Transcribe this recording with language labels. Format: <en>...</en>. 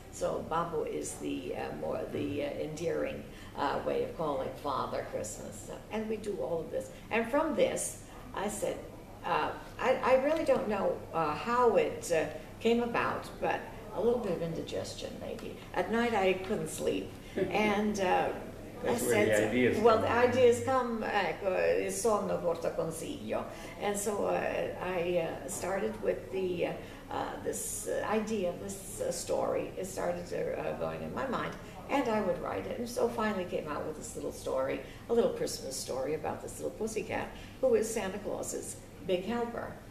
<en>So Babbo is the more endearing way of calling Father Christmas. And we do all of this. And from this, I said, I really don't know how it came about, but a little bit of indigestion maybe. At night I couldn't sleep, and That's where the ideas well, come. the ideas come,</en> <it>il sonno porta consiglio.</it> <en>And so I started with this idea, this story. It started going in my mind, and I would write it. And so finally came out with this little story, a little Christmas story about this little pussycat who is Santa Claus's big helper.</en>